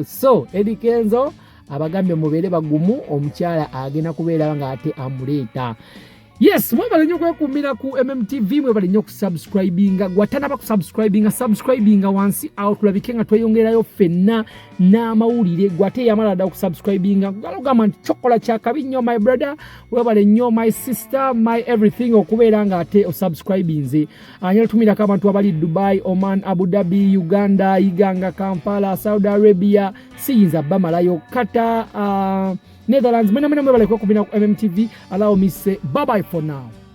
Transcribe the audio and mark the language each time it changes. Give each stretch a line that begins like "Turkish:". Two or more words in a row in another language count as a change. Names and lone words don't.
Ganda: So Eddy Kenzo abagambye mubeere bagumu, omukyala agenda kubeera nga ate amuleeta. Yes, mwebale nnyo kwekuumira ku MMTV, mwebale nnyo kusubscribinga. Gwatanaba kusubscribinga wansi awo tulabike nga tweyongerayo ffenna n'amawulire. Gwate yamala dda okusubscribinga. Galogamba nti kyokola kyakabi nnyo
English: my brother,
Ganda: webale nnyo
English: my sister, my everything
Ganda: okubeera nga ate osubscribinze. Anyala tumirako abantu abali Dubai, Oman, Abu Dhabi, Uganda, Iganga, Kampala, Saudi Arabia, siyinza bamalayo, Qatar, Netherlands. Mwebale kwekuumira ku MMTV.
English: Allow me to say bye-bye for now.